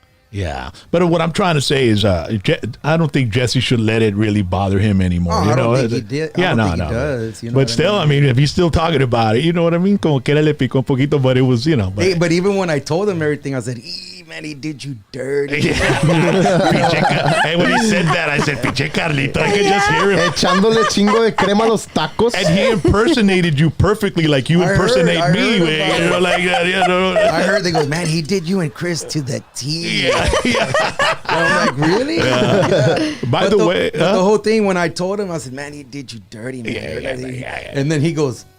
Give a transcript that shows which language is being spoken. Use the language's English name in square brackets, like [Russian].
[English] yeah, but what I'm trying to say is, I don't think Jesse should let it really bother him anymore. I don't think he did. Yeah, no. He does, but still, I mean, if he's still talking about it, you know what I mean? [Spanish] Como que le picó un poquito, [English] but it was, But, but even when I told him everything, I said, man, he did you dirty. Hey, when he said that, I said, [Spanish] Pinche [English] Carlito. I could just hear him. [Spanish] Echándole chingo de crema a los tacos. [English] And he impersonated you perfectly like you impersonate me. I heard they go, man, he did you and Chris to the T. I'm like, really? By the way. The whole thing, when I told him, I said, man, he did you dirty, man. And then he goes,